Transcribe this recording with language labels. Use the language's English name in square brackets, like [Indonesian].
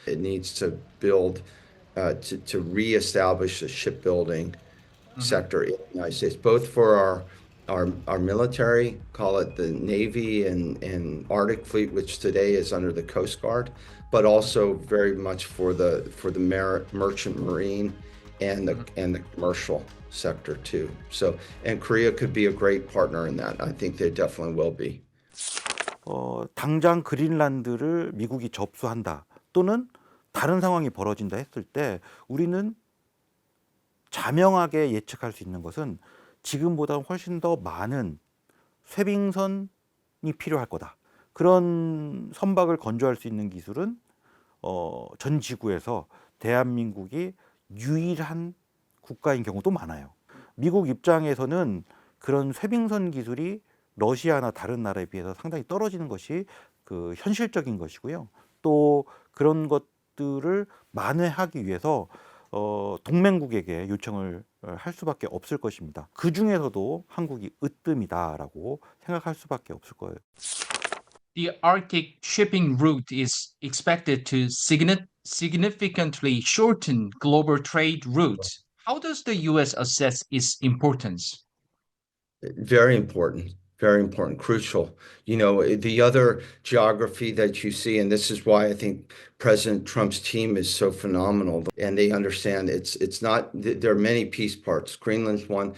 [English] It needs to build to reestablish the shipbuilding sector in the United States, both for our military, call it the Navy and Arctic Fleet, which today is under the Coast Guard, but also very much for the merchant marine and the commercial sector too. So, and Korea could be a great partner in that. I think they definitely will be. [Korean] 당장 그린란드를 미국이 접수한다 또는 다른 상황이 벌어진다 했을 때 우리는 자명하게 예측할 수 있는 것은 지금보다 훨씬 더 많은 쇄빙선이 필요할 거다. 그런 선박을 건조할 수 있는 기술은 전 지구에서 대한민국이 유일한 국가인 경우도 많아요. 미국 입장에서는 그런 쇄빙선 기술이 러시아나 다른 나라에 비해서 상당히 떨어지는 것이 그 현실적인 것이고요. 또 그런 것들을 만회하기 위해서 동맹국에게 요청을 할 수밖에 없을 것입니다. 그 중에서도 한국이 으뜸이다라고 생각할 수밖에 없을 거예요. [English] The Arctic shipping route is expected to significantly shorten global trade routes. How does the U.S. assess its importance? Very important. Very important, crucial. The other geography that you see, and this is why I think President Trump's team is so phenomenal, and they understand it's not, there are many piece parts. Greenland's one.